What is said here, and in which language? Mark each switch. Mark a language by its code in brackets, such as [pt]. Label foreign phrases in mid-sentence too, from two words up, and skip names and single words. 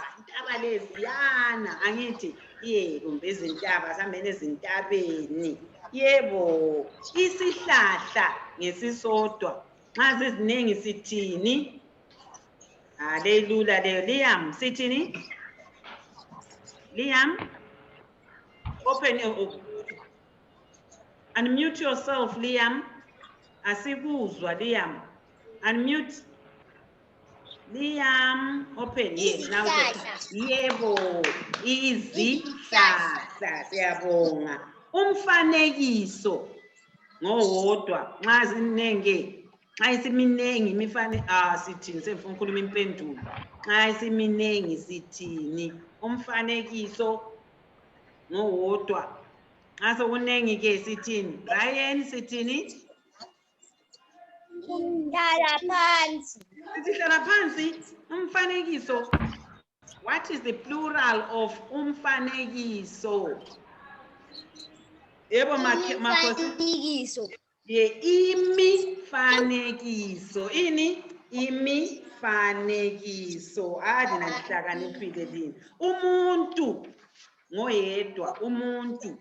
[nd] Intaba leziyana angithi ye kumbe izintaba sihambeni ezintabeni. Yebo, isihlahla ngesisodwa. Nxa ziziningi sithini? Lelula leyo. Liam sithini? [en] Liam, open unmute yourself Liam. [nd] Asikuzwa Liam. Unmute. [en] Liam, open. Yes, now. [nd] Yebo, izihlahla. Siyabonga. Umfanekiso ngowodwa. Nxa zinenge Xa isiminengi imifane sithini sengifuna ukukhuluma impendulo. Xa isiminengi sithini? Umfanekiso ngowodwa. Xa sokunengi ke sithini? Ryan sithini? Hlala phansi. Sihlala phansi umfanekiso. [en] What is the plural of umfanekiso? [nd] Yebo Makhosi. Imifanekiso. Imifanekiso. Ini? Imifanekiso. Lina lihlakaniphile lini. Umuntu ngoyedwa. Umuntu.